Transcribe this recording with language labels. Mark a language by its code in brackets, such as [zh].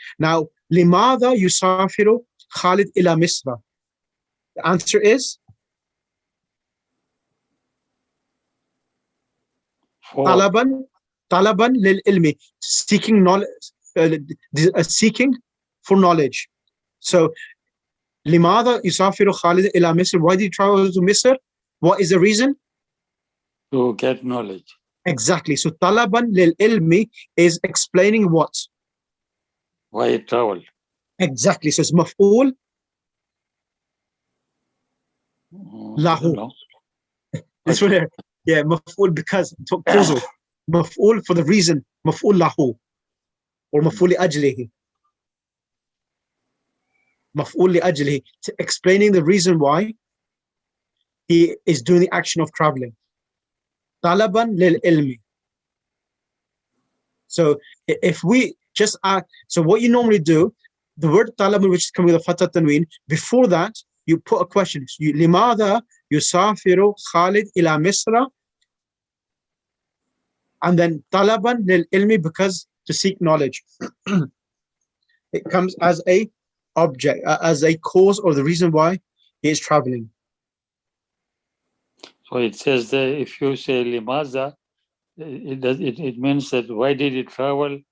[ar] Now, لماذا يسافر Khalid ila Misra? [en] The answer is For [ar] طلبا للعلم, [en] seeking knowledge, seeking for knowledge. [ar] So لماذا يسافر خالد إلى مصر? [en] Why did he travel to Misr? What is the reason? to get knowledge. Exactly. So [ar] طلبا للعلم [en] is explaining what? Why he travel? Exactly. So it's مفعول له. No. This one here. Yeah, مفعول because causal. مفعول for the reason. [ar] مفعول له or مفعول لأجله. [en] مفعول لأجله, explaining the reason why he is doing the action of traveling. [ar] طلبا للعلم. [en] So if we just add, so what you normally do, the word طلبا, which is coming with a fatha tanween, before that you put a question. [ar] لماذا يسافر خالد إلى مصر? [en] And then [ar] طلبا للعلم, [en] because to seek knowledge. It comes as a object, as a cause or the reason why he is traveling. So it says that if you say limaza, it means that why did he travel